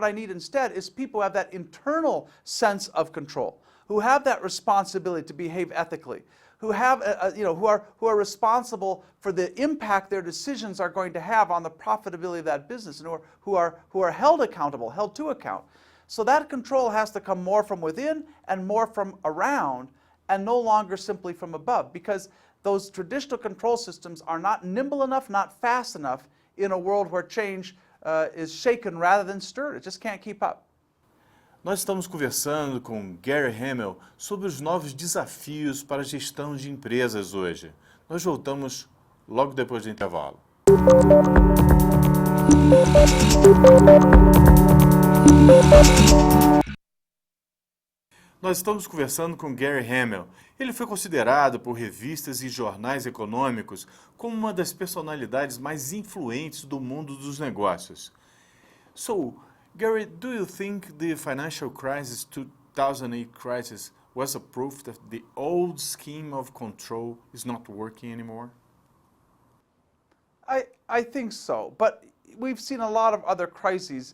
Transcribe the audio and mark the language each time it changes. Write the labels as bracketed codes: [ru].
[en] What I need instead is people who have that internal sense of control, who have that responsibility to behave ethically, who have, you know, who are responsible for the impact their decisions are going to have on the profitability of that business, and who are held accountable, held to account. So that control has to come more from within and more from around, and no longer simply from above, because those traditional control systems are not nimble enough, not fast enough in a world where change is shaken rather than stirred. It just can't keep up. [pt] Nós estamos conversando com Gary Hamel sobre os novos desafios para a gestão de empresas hoje. Nós voltamos logo depois do intervalo. Nós estamos conversando com Gary Hamel. Ele foi considerado por revistas e jornais econômicos como uma das personalidades mais influentes do mundo dos negócios. [en] So, Gary, do you think the financial crisis, 2008 crisis, was a proof that the old scheme of control is not working anymore? I think so, but we've seen a lot of other crises.